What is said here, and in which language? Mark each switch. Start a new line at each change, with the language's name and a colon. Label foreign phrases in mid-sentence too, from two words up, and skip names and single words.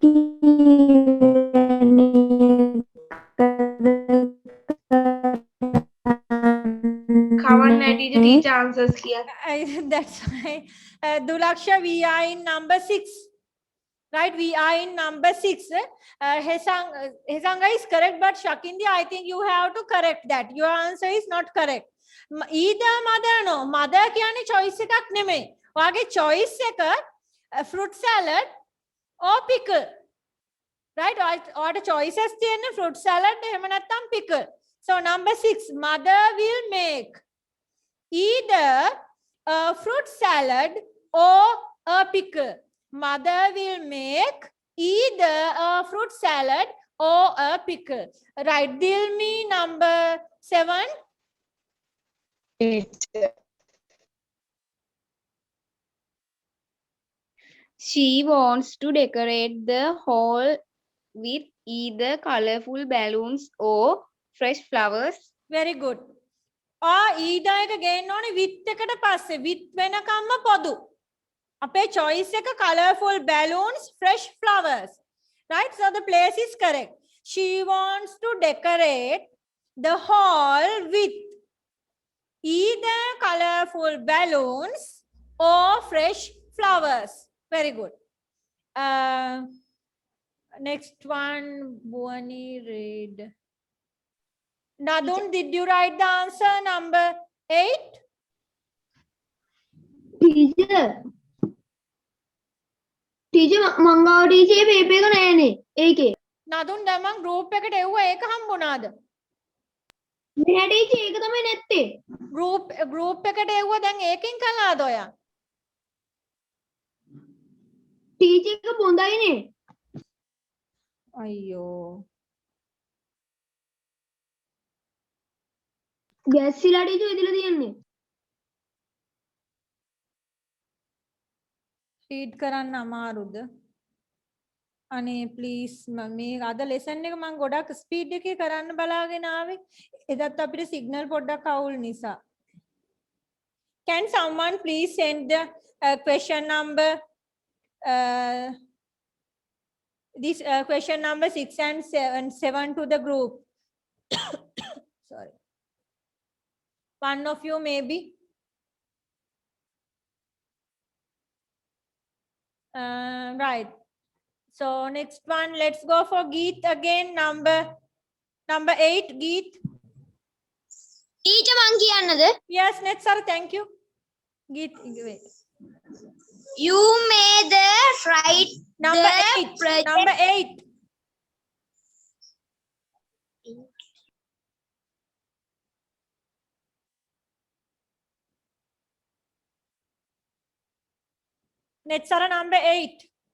English: Kawan teacher answers here. That's why. Dulaksha, we are in number 6. Right, we are in number 6. Hesanga is correct, but Shakindi, I think you have to correct that. Your answer is not correct. Either mother no.
Sinhala: Mother කියන්නේ choice එකක් නෙමෙයි. ඔයාගේ choice එක
English: fruit salad or pickle.
Sinhala: Right? ඔයාට choices තියෙන්නේ
English: fruit salad
Sinhala: එහෙම නැත්නම් pickle.
English: So number 6, mother will make either a fruit salad or a pickle. Mother will make either a fruit salad or a pickle. Right, Dilmi, number 7. She wants to decorate the hall with either colorful balloons or fresh flowers. Very good.
Sinhala: either එක ගේන්න ඕනේ with එකට පස්සේ with වෙනකම්ම පොදු. අපේ choice එක
English: colorful balloons, fresh flowers.
Sinhala: Right?
English: So the place is correct. She wants to decorate the hall with either colorful balloons or fresh flowers. Very good. Next one, Buani read. Nadun, did you write the answer number 8?
Sinhala: Teacher මංගාව ටීචර් පේපර් එක නෑනේ ඒකේ. Nadun, දැන් මං group එකට එව්වා ඒක හම්බුණාද? නෑ ටීචර් ඒක තමයි නැත්තේ. group එකට එව්වා දැන් ඒකෙන් කළාද ඔයා? ටීචර් එක බොඳයිනේ. අයියෝ. ගැස්සිලා ටීචර් ඉදලා තියෙන්නේ. රීඩ් කරන්න අමාරුද? අනේ ප්ලීස් මේ අද ලෙසන් එක මම ගොඩක් ස්පීඩ් එකේ කරන්න බලාගෙන ආවේ. එදත් අපිට සිග්නල් පොඩ්ඩක් අවුල් නිසා.
English: Can someone please send the question number this question number 6 and 7 to the group? Sorry. One of you maybe. Right. So next one, let's go for Geet again. Number 8, Geet.
Sinhala: ටීචර් මං කියන්නද?
English: Yes, next sir, thank you. Geet, wait. You made the right Number the 8. project. Number 8. Next sir, number 8.